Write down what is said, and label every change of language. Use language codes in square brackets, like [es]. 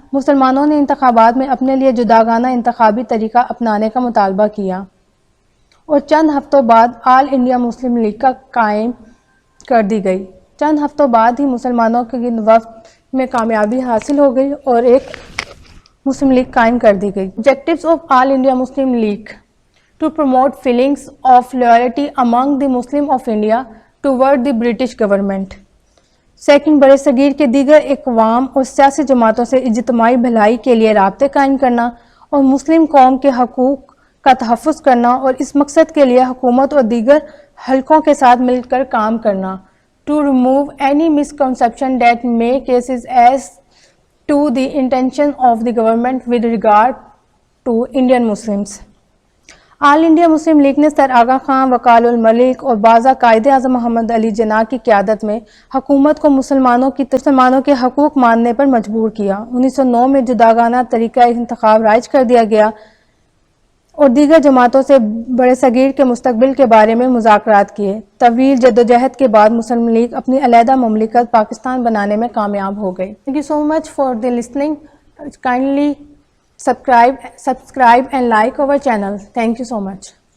[ur] مسلمانوں نے انتخابات میں اپنے لیے جداگانہ انتخابی طریقہ اپنانے کا مطالبہ کیا, اور چند ہفتوں بعد آل انڈیا مسلم لیگ کا قائم کر دی گئی. چند ہفتوں بعد ہی مسلمانوں کے وفد میں کامیابی حاصل ہو گئی اور ایک مسلم لیگ قائم کر دی گئی. [en] Objectives of All India Muslim League: to promote feelings of loyalty among the Muslim of India toward the British government. [ur] Second, برِ صغیر کے دیگر اقوام اور سیاسی جماعتوں سے اجتماعی بھلائی کے لیے رابطے قائم کرنا اور مسلم قوم کے حقوق کا تحفظ کرنا, اور اس مقصد کے لیے حکومت اور دیگر حلقوں کے ساتھ مل کر کام کرنا. [en] To remove any misconception that may cases as to the intention of the government with regard to Indian Muslims. [ur] All India Muslim league نے سر آغا خان, وقار الملک اور بعض قائد اعظم محمد علی جناح کی قیادت میں حکومت کو مسلمانوں کے حقوق ماننے پر مجبور کیا. 1909 میں جداگانہ طریقہ انتخاب رائج کر دیا گیا, اور دیگر جماعتوں سے برصغیر کے مستقبل کے بارے میں مذاکرات کیے. طویل جدوجہد کے بعد مسلم لیگ اپنی علیحدہ مملکت پاکستان بنانے میں کامیاب ہو گئی. [en] Thank you so much for the listening. Kindly subscribe and like our channel. Thank you so much.